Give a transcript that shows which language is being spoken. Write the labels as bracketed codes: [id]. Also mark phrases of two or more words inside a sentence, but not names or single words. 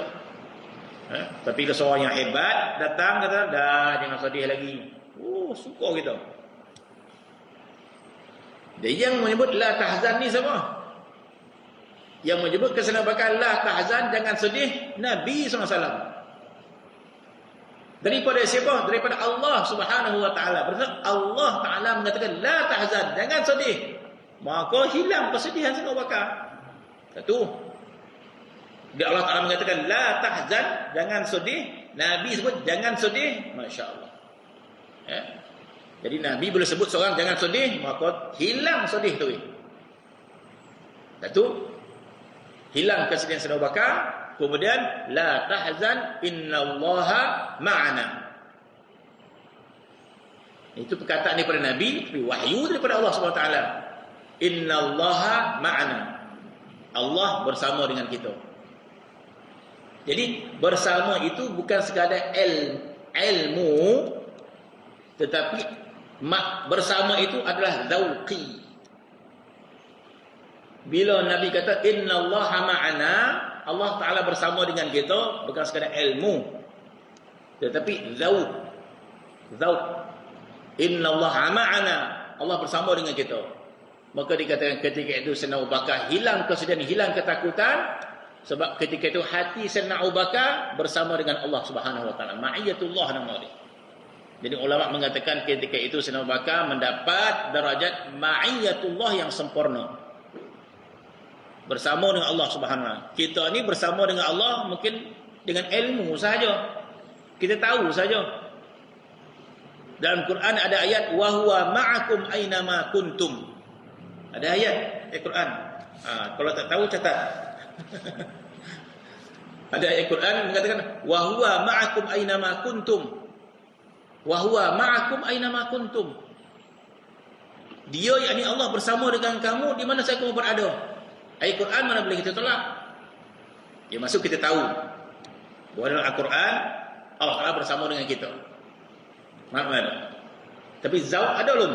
[ms] Tapi kalau seorang yang hebat datang kata, dah jangan sedih lagi, suka kita. Jadi yang menyebut la tahzan ni siapa? Yang menyebut Sayyidina Abu Bakar [ar] لا تحزن, [ms] jangan sedih, Nabi SAW. Daripada siapa? Daripada Allah [ar] سبحانه وتعالى. [ms] Berarti Allah Ta'ala mengatakan [ar] لا تحزن, [ms] jangan sedih. Maka hilang kesedihan Sayyidina Abu Bakar. Satu. Dia Allah Ta'ala mengatakan [ar] لا تحزن, [ms] jangan sedih. Nabi sebut jangan sedih. [ar] ما شاء الله. [ms] Jadi Nabi boleh sebut seorang jangan sedih, maka hilang sedih tu. Satu. Hilang kesedihan Sayyidina Abu Bakar. Kemudian [ar] لا تحزن إن الله معنا. [ms] Itu perkataan daripada Nabi, tapi wahyu daripada Allah [ar] سبحانه وتعالى. إن الله معنا. [ms] Allah bersama dengan kita. Jadi bersama itu bukan sekadar ilmu, tetapi Bersama itu adalah zauqi. Bila Nabi kata [ar] إن الله معنا, [ms] Allah Ta'ala bersama dengan kita, bukan sekadar ilmu, tetapi zauq. [ar] إن الله معنا, [ms] Allah bersama dengan kita. Maka dikatakan ketika itu Sayyidina Abu Bakar hilang kesedihan, hilang ketakutan, sebab ketika itu hati Sayyidina Abu Bakar bersama dengan Allah [ar] سبحانه وتعالى. [ms] Ma'iyatullah nama dia. Jadi ulama mengatakan ketika itu Sayyidina Abu Bakar mendapat darajat ma'iyatullah yang sempurna. Bersama dengan Allah [ar] سبحانه وتعالى. [ms] Kita ni bersama dengan Allah mungkin dengan ilmu saja. Kita tahu saja. Dalam Quran ada ayat [ar] وهو معكم أين ما كنتم. [ms] Ada ayat Al-Quran. Kalau tak tahu catat. Ada ayat Quran mengatakan [ar] وهو معكم أين ما كنتم. وهو معكم أين ما كنتم. [ms] Dia yakni Allah bersama dengan kamu di mana saja kamu berada. Ayat Quran mana boleh kita tolak? Ya masuk kita tahu bahawa dalam Al-Quran Allah Taala bersama dengan kita. Mana? Tapi zauq ada belum?